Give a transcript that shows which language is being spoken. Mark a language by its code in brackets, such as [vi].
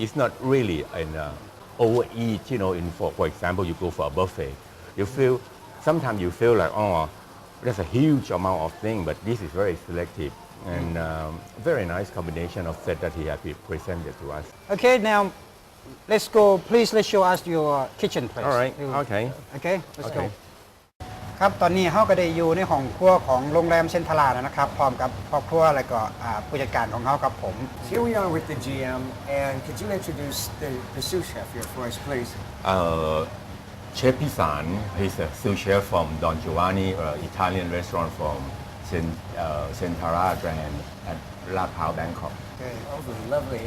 [en] It's not really an overeat. For example, you go for a buffet, sometimes you feel like there's a huge amount of thing, but this is very selective. And very nice combination of set that he has presented to us. Okay, now let's go. Please let's show us your kitchen place. All right. Okay. Okay, let's go. Okay. [th] ครับตอนนี้เขาก็ได้อยู่ในห้องครัวของโรงแรมเซ็นทรัลนะครับพร้อมกับครอบครัวและก็ผู้จัดการของเขาครับผม [en] Here we are with the GM, and could you introduce the sous chef here for us, please? Chef Esan, he's a sous chef from Don Giovanni, Italian restaurant from Centara Grand at Lat Prao, Bangkok. Lovely, lovely.